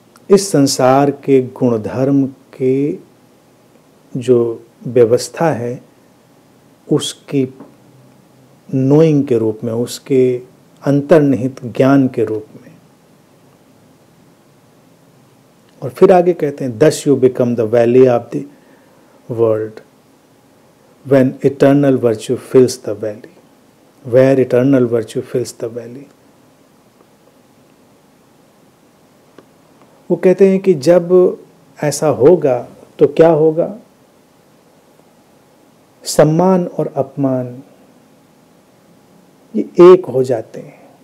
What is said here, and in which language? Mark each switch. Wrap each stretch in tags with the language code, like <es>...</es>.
<hi>इस संसार के गुणधर्म के जो व्यवस्था है, उसकी नोइंग के रूप में, उसके अंतर्निहित ज्ञान के रूप में। और फिर आगे कहते हैं,</hi> <en>thus you become the valley of the world when eternal virtue fills the valley, where eternal virtue fills the valley।</en> <hi>वो कहते हैं कि जब ऐसा होगा तो क्या होगा? सम्मान और अपमान ये एक हो जाते हैं।</hi>